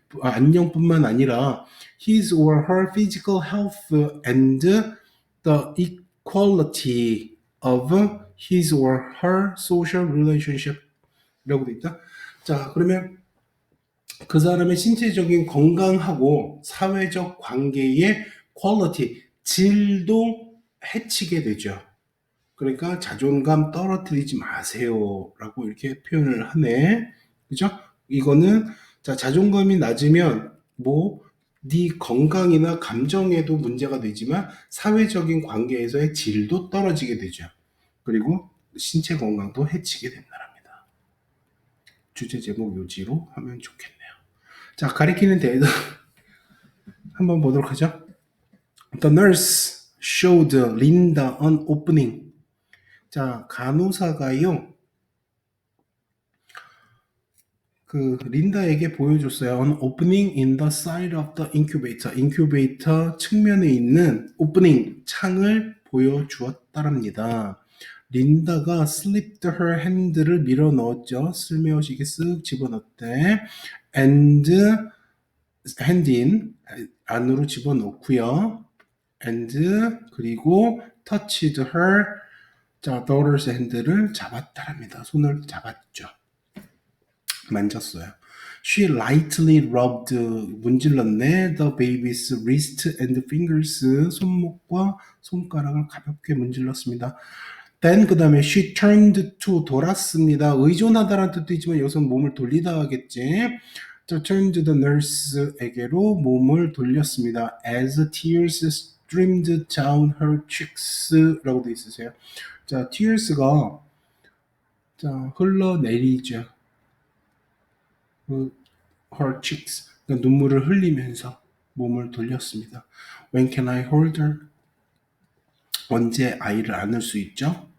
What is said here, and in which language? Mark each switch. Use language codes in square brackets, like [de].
[ko] 안녕뿐만 아니라 [en] his or her physical health and the equality of his or her social relationship [ko] 이라고 되어 있다. 자, 그러면 그 사람의 신체적인 건강하고 사회적 관계의 퀄리티, 질도 해치게 되죠. 그러니까 자존감 떨어뜨리지 마세요. 라고 이렇게 표현을 하네. 그죠? 이거는, 자, 자존감이 낮으면, 네 건강이나 감정에도 문제가 되지만, 사회적인 관계에서의 질도 떨어지게 되죠. 그리고 신체 건강도 해치게 된다랍니다. 주제 제목 요지로 하면 좋겠네요. 자, 가리키는 대해서 한번 보도록 하죠. [en] The nurse showed Linda an opening. [ko] 자, 간호사가요. 린다에게 보여줬어요. [en] An opening in the side of the incubator. [ko] 인큐베이터 측면에 있는 opening, 창을 보여주었다랍니다. 린다가 [en] slipped her hand [ko] 를 밀어 넣었죠. 쓸며시게 쓱 집어넣었대. [en] And hand in, [ko] 안으로 집어넣고요. [en] and [ko] 그리고 [en] touched her 자, daughter's hand를 [ko] 잡았다랍니다. 손을 잡았죠. 만졌어요. [en] She lightly rubbed [ko] 문질렀네. [en] The baby's wrist and fingers [ko] 손목과 손가락을 가볍게 문질렀습니다. [en] Then [ko] 그 다음에 [en] she turned to [ko] 돌았습니다. 의존하다라는 뜻도 있지만 여기서 몸을 돌리다 하겠지. 자, [en] turned the nurse [ko] 에게로 몸을 돌렸습니다. [en] As tears streamed down her cheeks [ko] 라고 돼 있으세요. 자, tears가 자, 흘러내리죠. [en] her cheeks, [ko] 그러니까 눈물을 흘리면서 몸을 돌렸습니다. [en] When can I hold her? [ko] 언제 아이를 안을 수 있죠?